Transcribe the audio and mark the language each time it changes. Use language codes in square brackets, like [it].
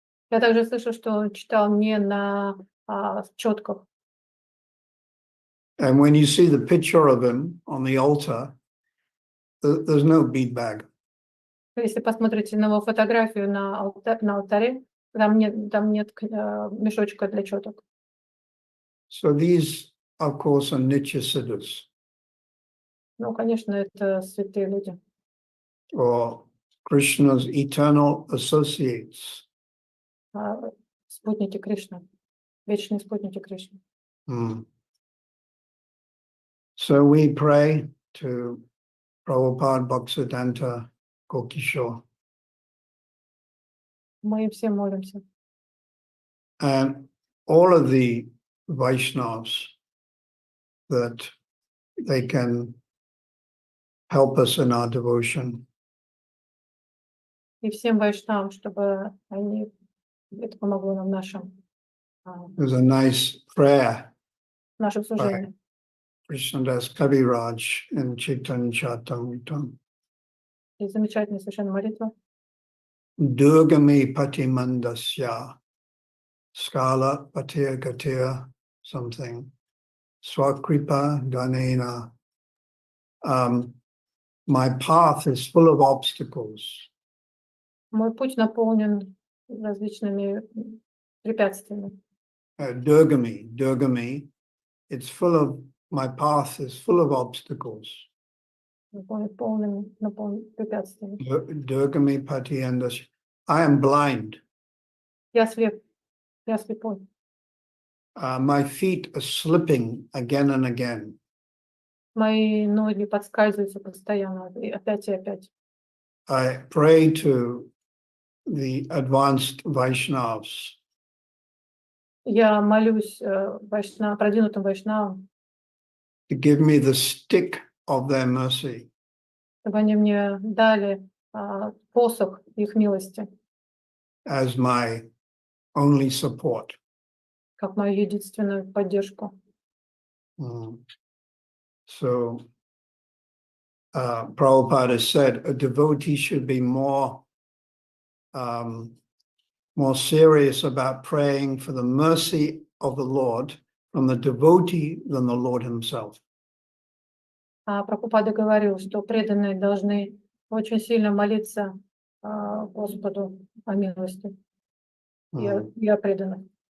[ru] Я также слышал, что он читал не на четках. [en] And when you see the picture of him on the altar, there's no bead bag. [ru] Если посмотрите на его фотографию на алтаре, там нет мешочка для четок. [en] So these, of course, are Nitya Siddhas. [ru] Ну, конечно, это святые люди. [en] Or Krishna's eternal associates. [ru] Спутники Кришны, вечные спутники Кришны. [en] So we pray to Prabhupada Bhaktisiddhanta Gokishore. [ru] Мы все молимся. [en] And all of the Vaishnavas that they can help us in our devotion. [ru] и всем вайшнавам, чтобы это помогло нам в [en] There's a nice prayer [ru] нашем служении. [en] Krishnadas Kaviraj in Chaitanya Charitamrita. [ru] И замечательная совершенно молитва. [sa] Durgami Patimandasya Skala Patir Gatir something Swakripa Danena. [en] My path is full of obstacles. [ru] Мой путь наполнен различными препятствиями. [en] Durgami, it's full of, my path is full of obstacles. [ru] Наполнен препятствиями. [sa] Durgami Patiyandas. [en] I am blind. [ru] Я слепой. [en] My feet are slipping again and again. [ru] Мои ноги подскальзываются постоянно, и опять. [en] I pray to the advanced Vaishnavas. [ru] Я молюсь продвинутым вайшнавам, [en] To give me the stick of their mercy. [ru] чтобы они мне дали посох их милости, [en] As my only support. [ru] как мою единственную поддержку. [en] So, Prabhupada said a devotee should be more serious about praying for the mercy of the Lord from the devotee than the Lord himself. [ru] Прабхупада говорил, что преданные должны очень сильно молиться Господу о милости и о преданных.